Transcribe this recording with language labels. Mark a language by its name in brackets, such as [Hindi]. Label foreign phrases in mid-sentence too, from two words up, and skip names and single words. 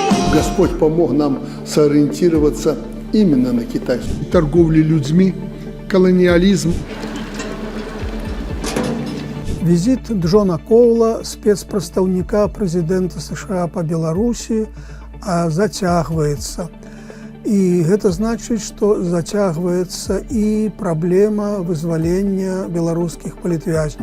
[Russian] Господь помог нам сориентироваться именно на Китай. Торговля людьми, колониализм. [Belarusian] Візіт Джона Коула, спецпрадстаўніка прэзідэнта США па Беларусі, зацягваецца. І гэта значыць, што зацягваецца і праблема вызвалення беларускіх палітвязняў.